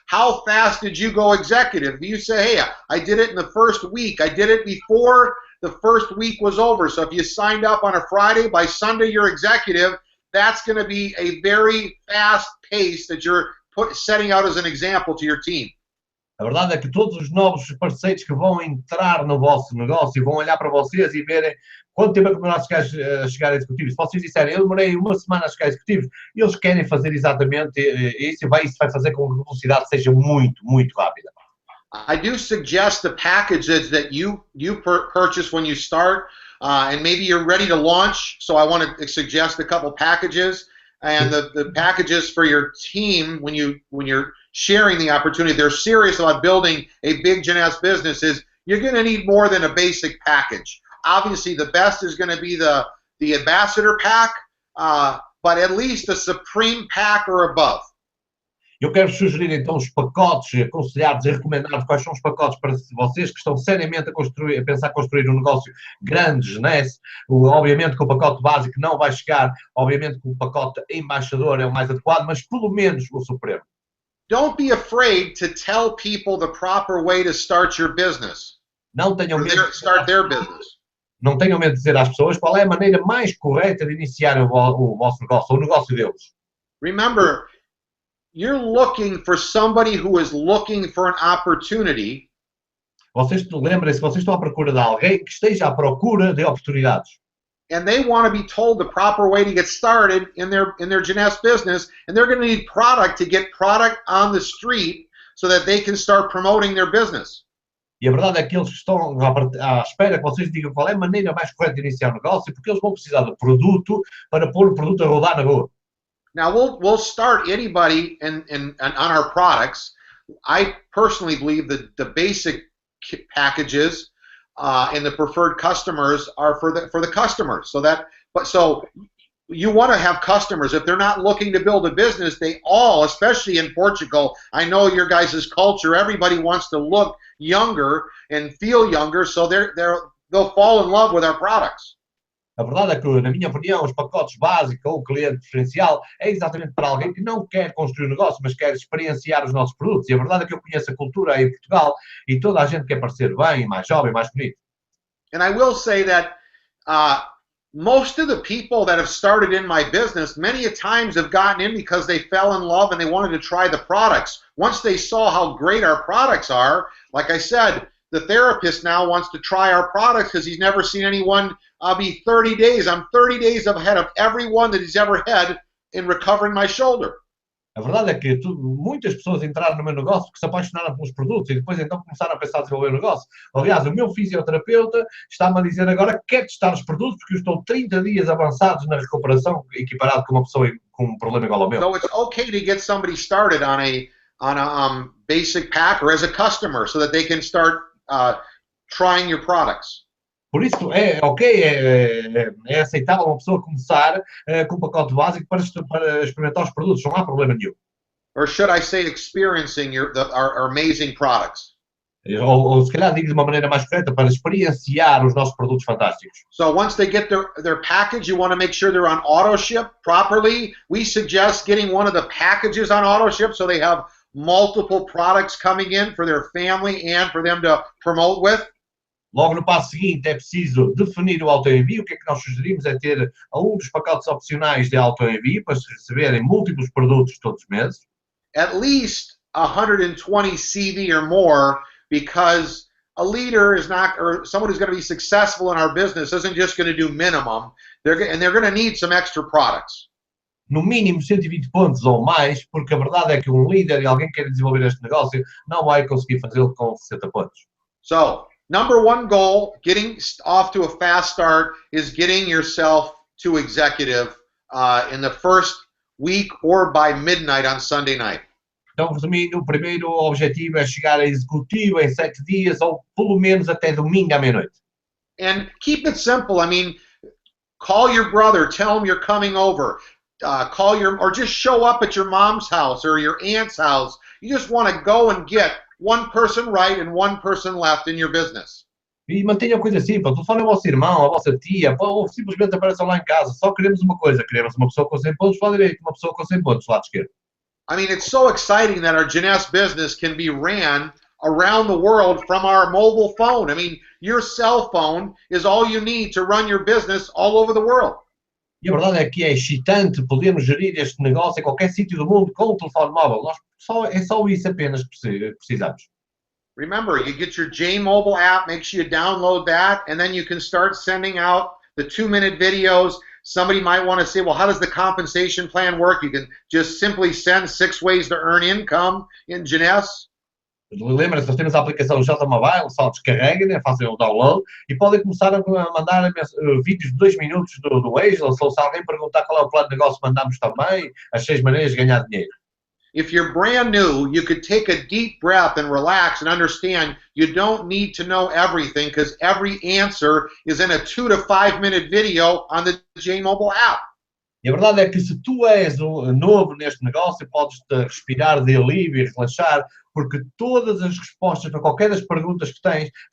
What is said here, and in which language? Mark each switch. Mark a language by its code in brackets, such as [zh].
[en] How fast did you go executive? If you say, hey, I did it in the first week, I did it before the first week was over. So if you signed up on a Friday, by Sunday you're executive, that's going to be a very fast pace that you're setting out as an example to your team. [pt] A verdade é que todos os novos parceiros que vão entrar no vosso negócio vão olhar para vocês e verem quanto tempo é que demoraram a chegar a executivos. Se vocês disserem, eu demorei uma semana a chegar a executivos, eles querem fazer exatamente isso e isso vai fazer com que a velocidade seja muito, muito rápida. [en] I do suggest the packages that you purchase when you start, and maybe you're ready to launch, so I want to suggest a couple packages. And the packages for your team, when you're sharing the opportunity, they're serious about building a big Jeunesse business, is you're going to need more than a basic package. Obviously, the best is going to be the Ambassador pack, but at least the Supreme pack or above. [pt] Eu quero sugerir então os pacotes, aconselhados e recomendados. Quais são os pacotes para vocês que estão seriamente a pensar construir um negócio grande, Jeunesse? Obviamente que o pacote básico não vai chegar, obviamente que o pacote embaixador é o mais adequado, mas pelo menos o supremo. [en] Don't be afraid to tell people the proper way to start your business. [pt] Não tenham medo. [en] Start their business. [pt] Não tenham medo de dizer às pessoas qual é a maneira mais correta de iniciar o vosso negócio, o negócio deles. [en] Remember, you're looking for somebody who is looking for an opportunity. [pt] Lembrem-se, vocês estão à procura de alguém que esteja à procura de oportunidades. [en] And they want to be told the proper way to get started in their Jeunesse business, and they're going to need product to get product on the street so that they can start promoting their business. [pt] E a verdade é que eles estão à espera que vocês digam qual é a maneira mais correta de iniciar o negócio, porque eles vão precisar de produto para pôr o produto a rodar na rua. [en] Now we'll start anybody on our products. I personally believe that the basic packages and the preferred customers are for the customers. So you want to have customers. If they're not looking to build a business, they all, especially in Portugal, I know your guys' culture, everybody wants to look younger and feel younger, so they'll fall in love with our products. [pt] A verdade é que, na minha opinião, os pacotes básicos ou o cliente preferencial é exatamente para alguém que não quer construir um negócio, mas quer experienciar os nossos produtos. E a verdade é que eu conheço a cultura aí em Portugal e toda a gente quer parecer bem, mais jovem, mais bonito. [en] And I will say that most of the people that have started in my business, many a times have gotten in because they fell in love and they wanted to try the products. Once they saw how great our products are, like I said, the therapist now wants to try our products because he's never seen anyone be 30 days. I'm 30 days ahead of everyone that he's ever had in recovering my shoulder. [pt] A verdade é que muitas pessoas entraram no meu negócio porque se apaixonaram pelos produtos e depois então começaram a pensar em desenvolver o negócio. Aliás, o meu fisioterapeuta está-me a dizer agora que quer testar os produtos porque eu estou 30 dias avançados na recuperação, equiparado com uma pessoa com um problema igual ao meu. [en] So it's okay to get somebody started on a basic pack or as a customer so that they can start trying your products. [pt] Por isso é ok, é aceitável uma pessoa começar com um pacote básico para experimentar os produtos, não há problema nenhum. [en] Or should I say experiencing our amazing products? [pt] Ou se calhar digo de uma maneira mais correta, para experienciar os nossos produtos fantásticos. [en] So once they get their package, you want to make sure they're on auto ship properly. We suggest getting one of the packages on auto ship so they have multiple products coming in for their family and for them to promote with. [pt] Logo no passo seguinte é preciso definir o autoenvio. O que é que nós sugerimos é ter um dos pacotes opcionais de autoenvio para se receberem múltiplos produtos todos os meses. [en] At least 120 CV or more, because a leader is not, or someone who's going to be successful in our business isn't just going to do minimum. They're going to need some extra products. [pt] No mínimo 120 pontos ou mais, porque a verdade é que um líder e alguém que quer desenvolver este negócio não vai conseguir fazê-lo com 60 pontos. [en] So, number one goal, getting off to a fast start, is getting yourself to executive in the first week or by midnight on Sunday night. [pt] Então, resumindo, o primeiro objetivo é chegar a executivo em 7 dias ou pelo menos até domingo à meia-noite. [en] And keep it simple. I mean, call your brother, tell him you're coming over. Or just show up at your mom's house or your aunt's house. You just want to go and get one person right and one person left in your business. [pt] E mantenha a coisa simples. Telefone ao vosso irmão, à vossa tia, ou simplesmente apareçam lá em casa. Só queremos uma coisa. Queremos uma pessoa com 100 pontos do lado direito, uma pessoa com 100 pontos do lado esquerdo. [en] I mean, it's so exciting that our Jeunesse business can be ran around the world from our mobile phone. I mean, your cell phone is all you need to run your business all over the world. [pt] E a verdade é que é excitante podermos gerir este negócio em qualquer sítio do mundo com o telefone móvel. É só isso apenas que precisamos. [en] Remember, you get your J Mobile app, make sure you download that, and then you can start sending out the 2-minute videos. Somebody might want to say, well, how does the compensation plan work? You can just simply send 6 ways to earn income in Jeunesse. [pt] Lembra-se, nós temos a aplicação J Mobile, só descarreguem, fazem o download e podem começar a mandar vídeos de 2 minutos do Waze, ou se alguém perguntar qual é o plano de negócio, mandamos também as 6 maneiras de ganhar dinheiro. [en] If you're brand new, you could take a deep breath and relax and understand you don't need to know everything because every answer is in a 2 to 5 minute video on the J Mobile app. [pt] E a verdade é que se tu és novo neste negócio, podes-te respirar de alívio e relaxar, porque todas as respostas para qualquer das perguntas que tens...